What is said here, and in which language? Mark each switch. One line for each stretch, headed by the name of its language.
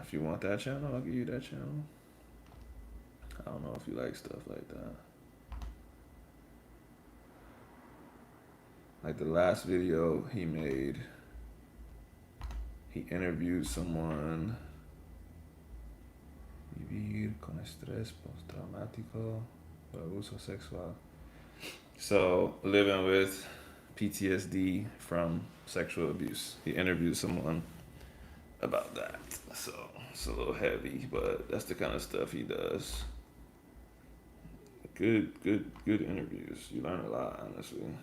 English: If you want that channel, I'll give you that channel. I don't know if you like stuff like that. Like the last video he made, he interviewed someone.
Spanish: Vivir con estrés postraumático por abuso sexual.
English: So, living with PTSD from sexual abuse. He interviewed someone about that. So, it's a little heavy, but that's the kind of stuff he does. Good interviews. You learn a lot, honestly.